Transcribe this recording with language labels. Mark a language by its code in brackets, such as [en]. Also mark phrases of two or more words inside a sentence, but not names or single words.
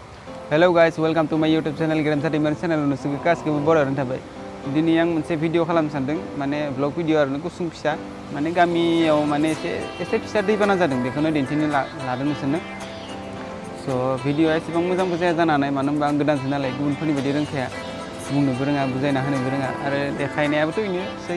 [en] Hello guys, welcome to my YouTube channel Geremsha Dwimary channel [brx] नोंसोरखौ गासिखौबो बरायनानै थाबाय। दिनै आं मोनसे भिडिअ खालामनो सानदों माने [en] blog video [brx] आरो गुसुं फिसा माने गामियाव माने एसे फिसा दैबाना जादों बेखौनो दिन्थिनो लादों नोंसोरनो। स' भिडिअआ एसेबां मोजांबो जाया जानो हानाय मानो होनबा आं गोदानसो नालाय गुबुनफोरनि बायदि रोंखाया बुंनोबो रोङा बुजायना होनोबो रोङा आरो देखायनायाबोथ' बेनोसै।